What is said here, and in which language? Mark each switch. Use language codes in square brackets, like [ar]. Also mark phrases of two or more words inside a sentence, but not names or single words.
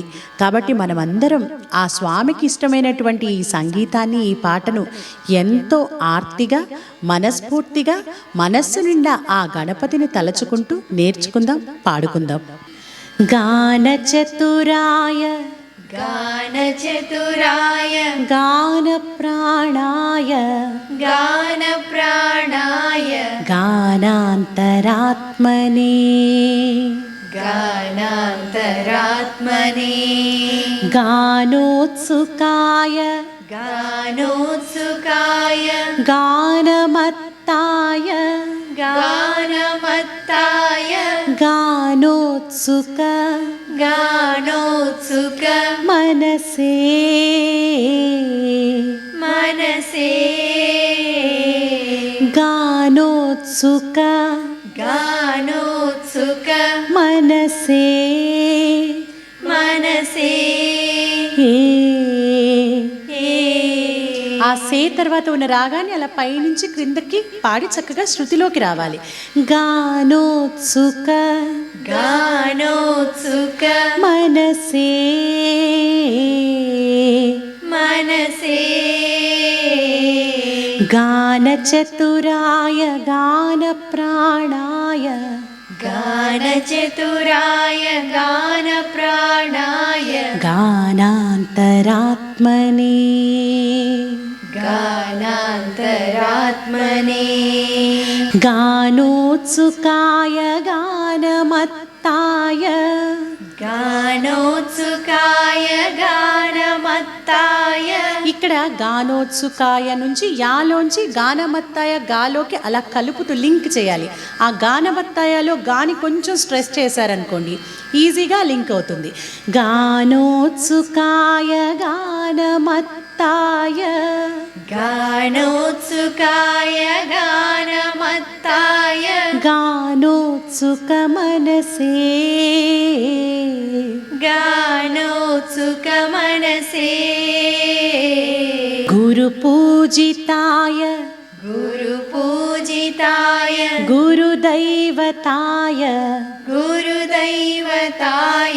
[te] కాబట్టి మనమందరం ఆ స్వామికి ఇష్టమైనటువంటి ఈ సంగీతాన్ని, ఈ పాటను ఎంతో ఆర్తిగా, మనస్ఫూర్తిగా, మనస్సు నిండా ఆ గణపతిని తలచుకుంటూ నేర్చుకుందాం, పాడుకుందాం. [sa] గాన చతురాయ गानचतुराय గాన ప్రాణాయ गानप्राणाय గానాంతరాత్మనే गानान्तरात्मने గానోత్సుకాయ गानोत्सुकाय గానమత్తాయ गानमत्ताय గానోత్సుక गानोत्सुक మనసే मनसे గానోత్సుక गानोत्सुक మనసే मनसे [te] ఆ సే తర్వాత ఉన్న రాగాన్ని అలా పైనుంచి క్రిందకి పాడి చక్కగా శృతిలోకి రావాలి. [sa] గానోత్సుక गानोत्सुक మనసే मनसे గాన చతురాయ గాన ప్రాణాయ गानचतुराय गानप्राणाय గానాంతరాత్మనే गानान्तरात्मने గానోత్సుకాయ గానమత్తాయ गानोत्सुकाय गानमत्ताय [te] ఇక్కడ గానోత్సుకాయ నుంచి యాలోంచి గానమత్తాయ గాలోకి అలా కలుపుతూ లింక్ చేయాలి. ఆ గానమత్తాయలో గాని కొంచెం స్ట్రెస్ చేశారనుకోండి ఈజీగా లింక్ అవుతుంది. [sa] గానోత్సుకాయ గానమత్తాయ गानोत्सुकाय गानमत्ताय గానోత్సుక మనసే गानोत्सुक मनसे గురుపూజితాయ गुरुपूजिताय గురుదైవతాయ गुरुदैवताय